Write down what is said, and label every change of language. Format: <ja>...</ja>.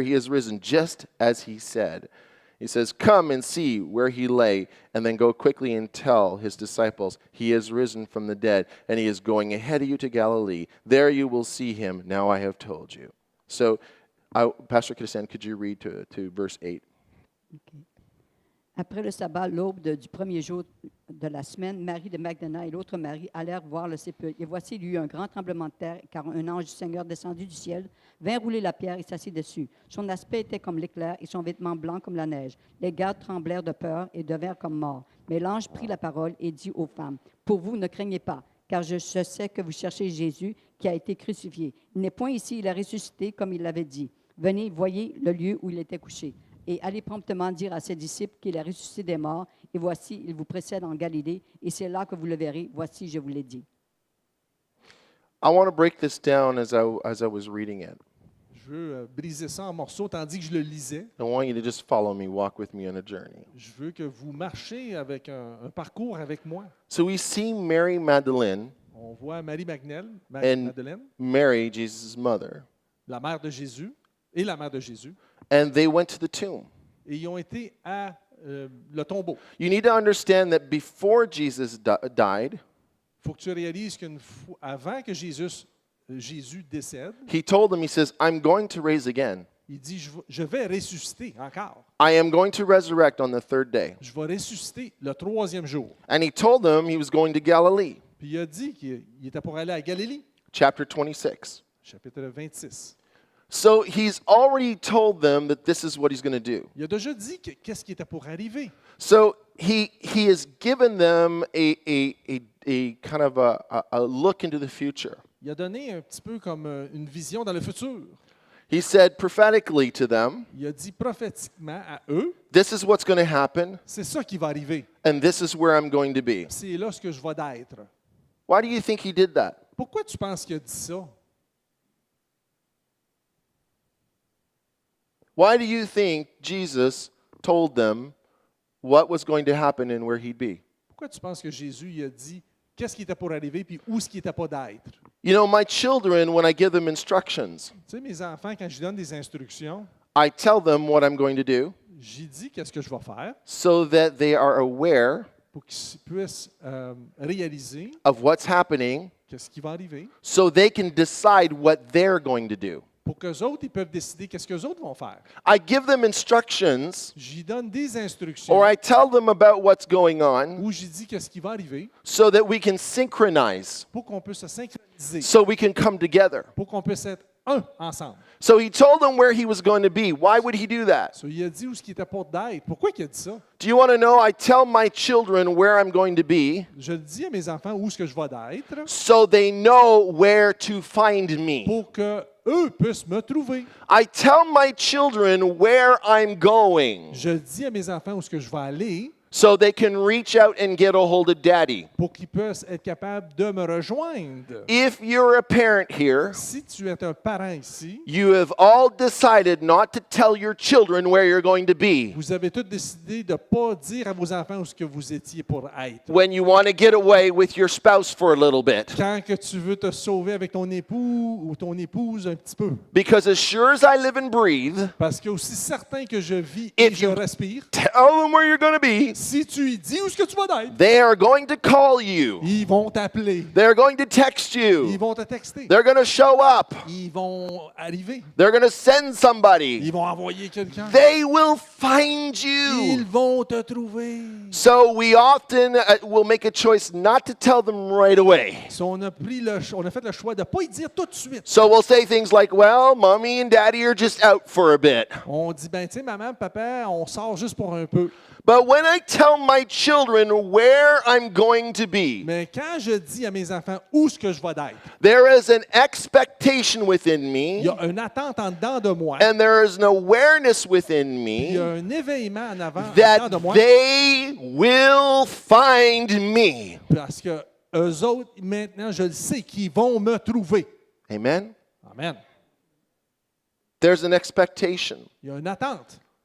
<en>He has risen just as he said. He says, come and see where he lay, and then go quickly and tell his disciples, he is risen from the dead, and he is going ahead of you to Galilee. There you will see him. Now I have told you. So, Pastor Christian, could you read to verse 8? Okay.</en> <fr>Après le sabbat, l'aube du premier jour de la semaine, Marie de Magdala et l'autre Marie allèrent voir le sépulcre. Et voici, il y eut un grand tremblement de terre, car un ange du Seigneur descendu du ciel vint rouler la pierre et s'assit dessus. Son aspect était comme l'éclair et son vêtement blanc comme la neige. Les gardes tremblèrent de peur et devinrent comme morts. Mais l'ange prit la parole et dit aux femmes, « Pour vous, ne craignez pas, car je sais que vous cherchez Jésus qui a été crucifié. Il n'est point ici, il a ressuscité comme il l'avait dit. Venez, voyez le lieu où il était couché. Et allez promptement dire à ses disciples qu'il est ressuscité des morts. Et voici, il vous précède en Galilée. Et c'est là que vous le verrez. Voici, je vous l'ai dit. »</fr> <en>I want to break this down as I was reading it.</en> <fr>Je veux briser ça en morceaux tandis que je le lisais.</fr> <en>I want you to just follow me, walk with me on a journey.</en> <fr>Je veux que vous marchiez avec un parcours avec moi.</fr> <en>So we see Mary Magdalene</en> <fr>On voit Marie</fr> <en>and</en> <fr>Magdalene,</fr> <en>Mary, Jesus' mother,</en> <fr>la mère de Jésus et la mère de Jésus,</fr> <en>and they went to the tomb.</en> <fr>et ils ont été à le tombeau.</fr> <en>You need to understand that before Jesus died,</en> <fr>Il faut que tu réalises qu'avant que Jésus décède,</fr> <en>he told them, he says, I'm going to raise again.</en> <fr>il dit, je vais ressusciter encore.</fr> <en>I am going to resurrect on the third day.</en> <fr>Je vais ressusciter le 3e jour.</fr> <en>And he told them he was going to Galilee.</en> <fr>Puis il a dit qu'il était pour aller à Galilée,</fr> <en>Chapter 26.</en> <fr>chapitre 26.</fr> <en>So he's already told them that this is what he's going to do.</en> <fr>Il a déjà dit qu'est-ce qui était pour arriver.</fr> <en>So he has given them a kind of a look into the future.</en> <fr>Il a donné un petit peu comme une vision dans le futur.</fr> <en>He said prophetically to them,</en> <fr>Il a dit prophétiquement à eux,</fr> <en>this is what's going to happen,</en> <fr>c'est ça qui va arriver.</fr> <en>and this is where I'm going to be.</en> <fr>C'est là ce que je vais d'être.</fr> <en>Why do you think he did that?</en> <fr>Pourquoi tu penses qu'il a dit ça?</fr> <en>Why do you think Jesus told them what was going to happen and where he'd be?</en> <fr>Pourquoi tu penses que Jésus il a dit qu'est-ce qui était pour arriver puis où ce qui n'était pas d'être?</fr> <en>You know, my children, when I give them instructions,</en> <fr>Tu sais, mes enfants, quand je donne des instructions,</fr> <en>I tell them what I'm going to do</en> <fr>j'y dis qu'est-ce que je vais faire</fr> <en>so that they are aware</en> <fr>pour qu'ils puissent réaliser</fr> <en>of what's happening</en> <fr>qu'est-ce qui va arriver,</fr> <en>so they can decide what they're going to do.</en> <fr>pour qu'eux autres, ils peuvent décider qu'est-ce qu'eux autres vont faire.</fr> <en>I give them instructions</en> <fr>J'y donne des instructions</fr> <en>or I tell them about what's going on</en> <fr>où j'y dis qu'est-ce qui va arriver</fr> <en>so that we can synchronize,</en> <fr>pour qu'on puisse se synchroniser,</fr> <en>so we can come together.</en> <fr>pour qu'on puisse être un ensemble.</fr> <en>So he told them where he was going to be. Why would he do that?</en> <fr>So, il a dit où ce qui était pour d'être. Pourquoi il a dit ça?</fr> <en>Do you want to know? I tell my children where I'm going to be</en> <fr>Je le dis à mes enfants où ce que je vais d'être</fr> <en>so they know where to find me.</en> <fr>pour que eux puissent me trouver.</fr> <en>I tell my children where I'm going</en> <fr>Je dis à mes enfants où ce que je vais aller</fr> <en>so they can reach out and get a hold of daddy.</en> <fr>pour qu'ils puissent être capables de me rejoindre.</fr> <en>If you're a parent here,</en> <fr>Si tu es un parent ici,</fr> <en>you have all decided not to tell your children where you're going to be</en> <fr>vous avez tous décidé de ne pas dire à vos enfants où ce que vous étiez pour être.</fr> <en>when you want to get away with your spouse for a little bit.</en> <fr>Quand que tu veux te sauver avec ton époux ou ton épouse un petit peu.</fr> <en>Because as sure as I live and breathe,</en> <fr>Parce que aussi certain que je vis et</fr> <en>If</en> <fr>je</fr> <en>you-</en> <fr>respire,</fr> <en>tell them where you're going to be.</en> <fr>si tu lui dis où est-ce que tu vas être,</fr> <en>They are going to call you.</en> <fr>ils vont t'appeler,</fr> <en>They're going to text</en> <fr>ils</fr> <en>you.</en> <fr>vont te texter,</fr> <en>They're going to show up.</en> <fr>ils vont arriver,</fr> <en>They're going to send somebody.</en> <fr>ils vont envoyer quelqu'un,</fr> <en>They will find</en> <fr>ils</fr> <en>you.</en> <fr>vont te trouver.</fr> <en>So we often will make a choice not to tell them right away.</en> <fr>So, on a fait le choix de ne pas y dire tout de suite.</fr> <en>So we'll say things like, well, mommy and daddy are just out for a bit.</en> <fr>On dit, ben, tu sais, maman, papa, on sort juste pour un peu.</fr> <en>But when I tell my children where I'm going to be,</en> <fr>Mais quand je dis à mes enfants où est-ce que je vais être,</fr> <en>there is an expectation within</en> <fr>il</fr> <en>me</en> <fr>y a une attente en dedans de moi,</fr> <en>and there is an awareness within</en> <fr>il y a un éveillement en avant en dedans de</fr> <en>that</en> <fr>moi,</fr> <en>they will find me.</en> <fr>parce que eux autres, maintenant, je le sais, qu'ils vont me trouver.</fr> <en>Amen?</en> <fr>Amen.</fr> <en>There's an expectation.</en> <fr>Il y a une attente.</fr>